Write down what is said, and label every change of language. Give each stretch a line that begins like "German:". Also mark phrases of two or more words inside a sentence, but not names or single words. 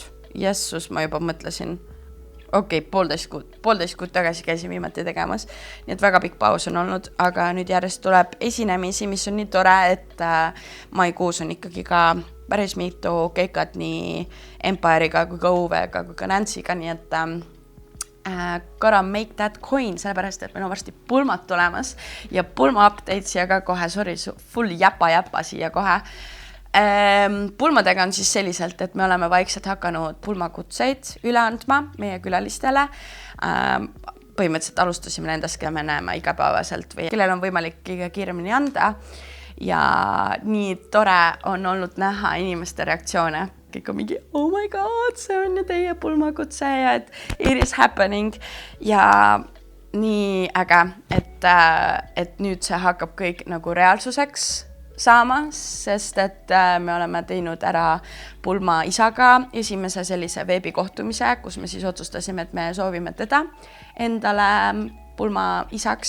Estonian: Jessus, ma juba mõtlesin. Okei, 1,5 kuud tagasi käisin viimati tegemas, nii et väga pikk paus on olnud, aga nüüd järjest tuleb esinemisi, mis on nii tore, et maikuus on ikkagi ka päris mitu keikad nii Empire'iga kui ka UV-ga kui ka Nancy'ga, nii et
English: gotta make that coin,
Estonian: sellepärast, et meil on varsti pulmad tulemas ja pulma update siia ka kohe, sorry, full jäpa siia kohe. Pulmadega on siis selliselt, et me oleme vaikselt hakanud pulmakutseid üle andma meie külalistele. Põhimõtteliselt alustasime nendest, keda me näeme igapäevaselt või kellel on võimalik kõige kiiremini anda. Ja nii tore on olnud näha inimeste reaktsioone. Kõik on mingi,
English: oh my god,
Estonian: see on ju teie pulmakutse ja et
English: it is happening.
Estonian: Ja nii äge, et nüüd see hakkab kõik nagu reaalsuseks saama, sest et me oleme teinud ära pulma isaga esimese sellise veebikohtumise, kus me siis otsustasime, et me soovime teda endale pulma isaks.